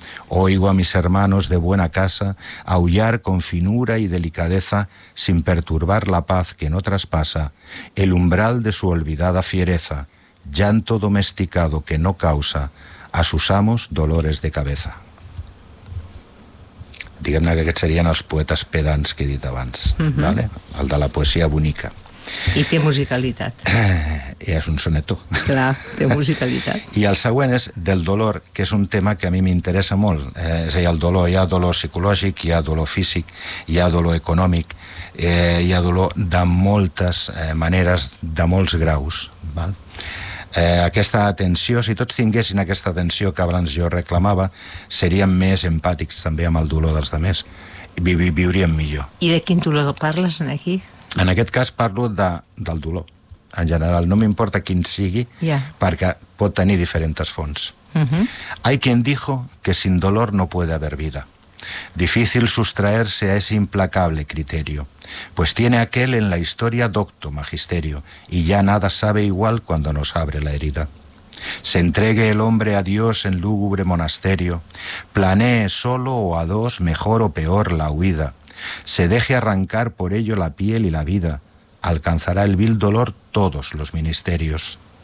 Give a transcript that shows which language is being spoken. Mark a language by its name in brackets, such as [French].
[Spanish] Oigo a mis hermanos de buena casa aullar con finura y delicadeza, sin perturbar la paz que no traspasa el umbral de su olvidada fiereza, llanto domesticado que no causa a sus amos dolores de cabeza. [Catalan] Diguem-ne que aquests serien els poetes pedants que he dit abans, vale? El de la poesia bonica. I té musicalitat. I és un soneto. Clar, té musicalitat. I el següent és del dolor, que és un tema que a mi m'interessa molt. És a dir, el dolor, hi ha dolor psicològic, hi ha dolor físic, hi ha dolor econòmic, hi ha dolor de moltes maneres, de molts graus, val? Aquesta atenció, si tots tinguessin aquesta atenció que abans jo reclamava, seríem més empàtics també amb el dolor dels altres i viuríem millor. I de quin dolor parles aquí? En aquest cas parlo del dolor en general, no m'importa quin sigui, perquè pot tenir diferents fonts. [Spanish] Hay quien dijo que sin dolor no puede haber vida. Difícil sustraerse a ese implacable criterio. pues tiene aquel en la historia docto magisterio, y ya nada sabe igual cuando nos abre la herida. Se entregue el hombre a Dios en lúgubre monasterio, planee solo o a dos, mejor o peor, la huida, se deje arrancar por ello la piel y la vida, alcanzará el vil dolor todos los ministerios.